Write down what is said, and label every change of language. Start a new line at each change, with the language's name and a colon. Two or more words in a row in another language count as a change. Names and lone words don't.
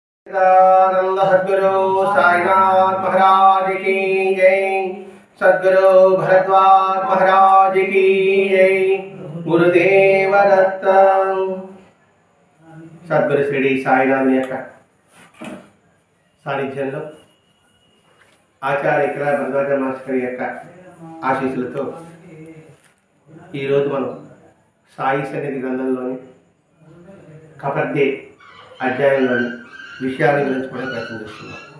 Hindi: सच्चिदानंद सद्गुरु साईनाथ महाराज की जय। सद्गुरु भरद्वाज महाराज की जय। गुरुदेव दत्त। सद्गुरु श्री साईनाथ
Telugu: యొక్క సాన్నిధ్యంలో ఆచార్య ఇక్కడ భరద్వాజ మాస్టర్ యొక్క ఆశీస్సులతో ఈరోజు మనం సాయి సన్నిధి గ్రంథంలోని కపర్దే అధ్యాయంలోని విషయాల గురించి కూడా ప్రయత్నం చేస్తున్నాం.